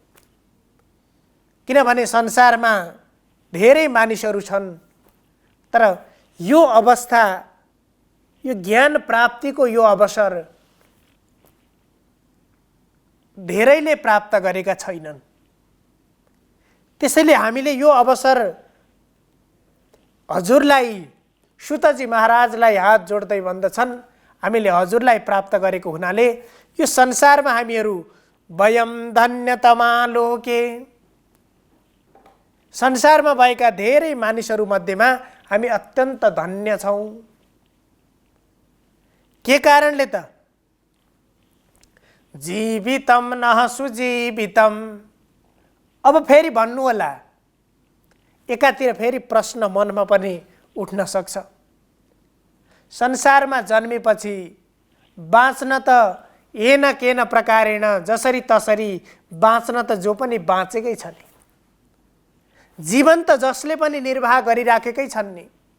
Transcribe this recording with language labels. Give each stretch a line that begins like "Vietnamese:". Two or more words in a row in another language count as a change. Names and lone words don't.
Nepali: किनभने संसारमा धेरै मानिसहरू छन्, तर यो अवस्था, यो ज्ञान प्राप्तिको यो अवसर धेरैले प्राप्त गरेका छैनन्। त्यसैले हामीले यो अवसर हजुरलाई, सुतजी महाराजलाई हात जोड्दै भन्दछन्, हामीले हजुरलाई प्राप्त गरेको हुनाले यो संसारमा हामीहरू
Sanskrit: वयम धन्यतमा लोके,
Nepali: संसारमा भएका धेरै मानिसहरू मध्येमा हामी अत्यन्त धन्य छौं। के कारणले त?
Sanskrit: जीवितम नह सुजीवितम।
Nepali: अब फेरि भन्नु होला, एकातिर फेरि प्रश्न मनमा पनि उठ्न सक्छ, संसारमा जन्मेपछि बाँच्न त
Sanskrit: एन केन प्रकारेण
Nepali: जसरी तसरी बाँच्न त जो पनि बाँचेकै छ नि, जीवन त जसले पनि निर्वाह गरिराखेकै छन् नि।